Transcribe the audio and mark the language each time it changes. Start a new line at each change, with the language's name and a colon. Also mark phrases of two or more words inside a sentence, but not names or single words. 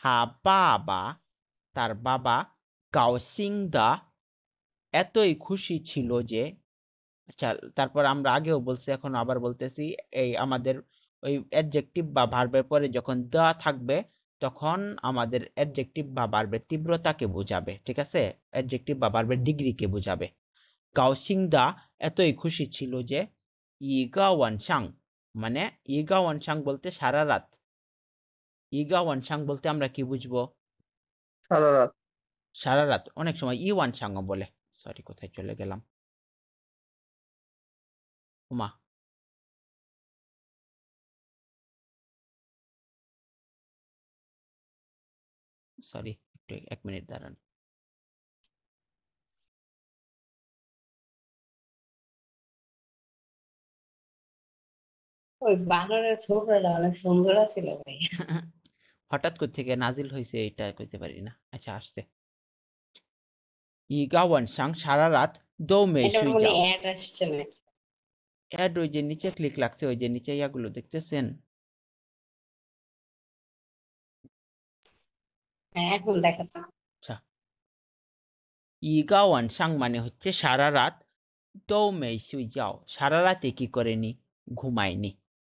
Chinese: 他爸爸
Bangla: তার বাবা
Chinese: 高兴的
Bangla: এতই খুশি ছিল যে আচ্ছা তারপর আমরা আগেও বলছি এখন আবার বলতেছি এই আমাদের ওই অ্যাডজেক্টিভ বা ভার্বের পরে যখন দা থাকবে তখন আমাদের অ্যাডজেক্টিভ বা ভার্বের তীব্রতাকে বোঝাবে ঠিক আছে অ্যাডজেক্টিভ বা ভার্বের ডিগ্রিকে বোঝাবে
Chinese: 高兴的
Bangla: এতই খুশি ছিল যে
Chinese: 一个晚上
Bangla: মানে
Chinese: 一个晚上
Bangla: বলতে সারা রাত
Chinese: 一个晚上
Bangla: বলতে আমরা কি বুঝবো সারা রাত। সারা রাত অনেক সময়
Chinese: 一晚上
Bangla: বলে সরি কোথায় চলে গেলাম ওমা সরি একটু 1 মিনিট দাঁড়ান ওই বানরের ছোকরাটা অনেক সুন্দর ছিল ভাই। হঠাৎ করে থেকে নাজিল হয়েছে এটা কইতে পারি না আচ্ছা আসছে
Chinese: 一个晚上
Bangla: সারা রাত
Chinese: 都没
Bangla: এটা 睡 মনে 觉 অ্যাড আসছে না। অ্যাড ওই যে নিচে ক্লিক লাগছে ওই যে নিচে ইয়াগুলো দেখতেছেন হ্যাঁ এখন দেখাচ্ছে। আচ্ছা
Chinese: 一个晚上
Bangla: মানে হচ্ছে সারা রাত
Chinese: 都没睡觉
Bangla: সারা রাতে কি করেনি ঘুমায়নি